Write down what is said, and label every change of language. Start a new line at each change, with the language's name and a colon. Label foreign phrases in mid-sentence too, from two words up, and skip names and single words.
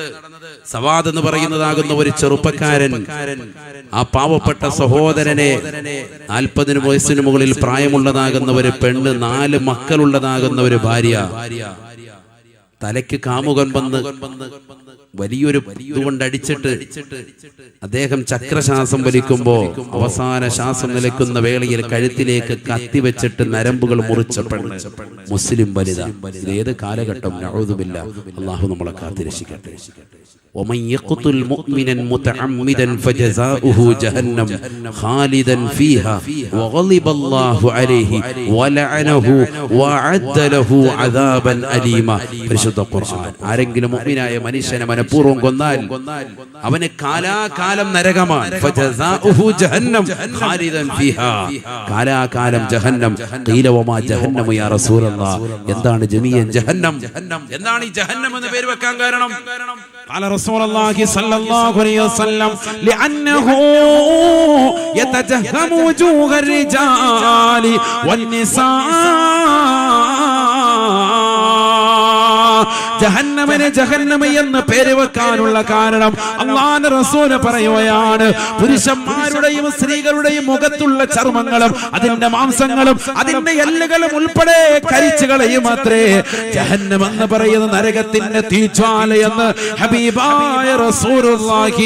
Malayalam: സവാദ് എന്ന് പറയുന്നതാകുന്ന ഒരു ചെറുപ്പക്കാരൻ ആ പാവപ്പെട്ട സഹോദരനെ 40 വയസ്സിന് മുകളിൽ പ്രായമുള്ളതാകുന്ന ഒരു പെണ്ണ്, 4 മക്കളുള്ളതാകുന്ന ഒരു ഭാര്യ, തലയ്ക്ക് കാമുകൻ വന്ന് വലിയൊരു ഇതുകൊണ്ട് അടിച്ചിട്ട് അദ്ദേഹം ചക്രശ്വാസം വലിക്കുമ്പോ അവസാന ശ്വാസം നിലയ്ക്കുന്ന വേളയിൽ കഴുത്തിലേക്ക് കത്തിവെച്ചിട്ട് നരമ്പുകൾ മുറിച്ച പെണ്ണ് മുസ്ലിം വനിത. ഏത് കാലഘട്ടം? നഊദുബില്ലാ. അല്ലാഹു നമ്മളെ കാത്തുരക്ഷിക്കട്ടെ.
Arabic: ومن يقتل مؤمنا متعمدا فجزاؤه جهنم خالدا فيها وغضب الله عليه ولعنه وأعد له عذابا أليما.
Malayalam: പരിശുദ്ധ ഖുർആൻ. ആരെങ്കിലും മുഅ്മിനായ മനുഷ്യനെ മനഃപൂർവ്വം കൊന്നാൽ അവന് കാലാകാലം നരകമാണ്.
Arabic: فجزاؤه جهنم خالدا فيها.
Malayalam: കാലാകാലം ജഹന്നം.
Arabic: قيل وما جهنم يا رسول الله.
Malayalam: എന്താണ് ജമീഅൻ ജഹന്നം? എന്താണ് ഈ ജഹന്നം എന്ന് പേര് വെക്കാൻ കാരണം?
Arabic: قال رسول الله صلى الله عليه وسلم لأنه يتجهم وجوه الرجال والنساء.
Malayalam: ജഹന്നമനെ ജഹന്നമ എന്ന് പേര് വെക്കാനുള്ള കാരണം അല്ലാഹുവിന്റെ റസൂൽ പറയുകയാണ്, പുരുഷന്മാരുടെയും സ്ത്രീകളുടെയും മുഖത്തുള്ള ചർമ്മങ്ങളും അതിന്റെ മാംസങ്ങളും അതിന്റെ എല്ലുകളും ഉൾപ്പെടെ കരിച്ചുകളയും അത്രേ ജഹന്നം എന്ന് പറയുന്ന നരകത്തിന്റെ തീജ്വാലയെന്ന് ഹബീബായ റസൂലുള്ളാഹി.